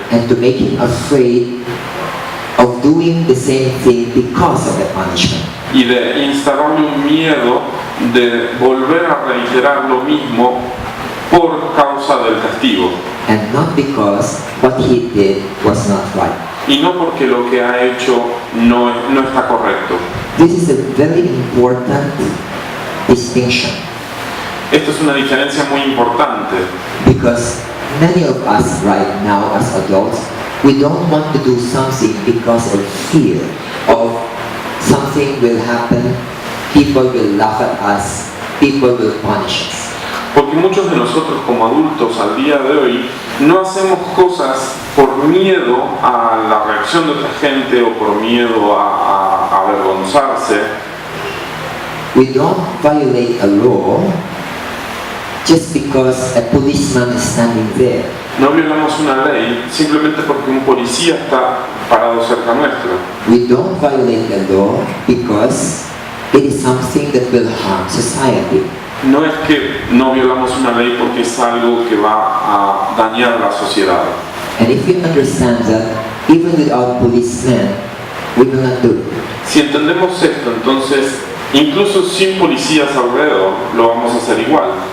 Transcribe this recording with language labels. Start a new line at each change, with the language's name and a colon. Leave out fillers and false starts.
English: and to make him afraid of doing the same thing because of the punishment.
Spanish: y de instalarle un miedo de volver a reiterar lo mismo por causa del castigo.
English: And not because what he did was not right.
Spanish: Y no porque lo que ha hecho no está correcto.
English: This is a very important distinction
Spanish: Esto es una diferencia muy importante
English: because many of us right now as adults, we don't want to do something because of fear of something will happen, people will laugh at us, people will punish us.
Spanish: Porque muchos de nosotros como adultos al día de hoy no hacemos cosas por miedo a la reacción de otra gente o por miedo a avergonzarse.
English: We don't violate a law just because a policeman is standing there.
Spanish: No violamos una ley simplemente porque un policía está parado cerca nuestro.
English: We don't violate the law because it is something that will harm society.
Spanish: No es que no violamos una ley porque es algo que va a dañar la sociedad.
English: And if we understand that, even without policemen, we will not do it.
Spanish: Si entendemos esto, entonces, incluso sin policías alrededor, lo vamos a hacer igual.